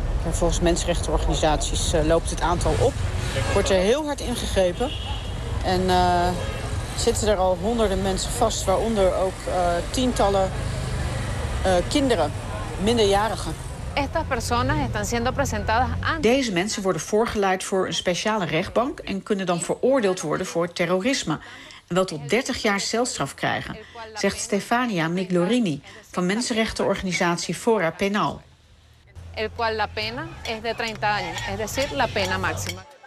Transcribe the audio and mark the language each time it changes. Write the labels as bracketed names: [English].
[Dutch] Volgens mensenrechtenorganisaties loopt het aantal op. Wordt er heel hard ingegrepen. En zitten er al honderden mensen vast. Waaronder ook tientallen kinderen, minderjarigen. [Spanish] Estas personas están siendo presentadas antes. [Dutch] Deze mensen worden voorgeleid voor een speciale rechtbank en kunnen dan veroordeeld worden voor terrorisme. En wel tot 30 jaar celstraf krijgen, zegt Stefania Miglorini van mensenrechtenorganisatie Fora Penal. [Spanish] El cual la pena es de 30 años, es decir, la pena máxima.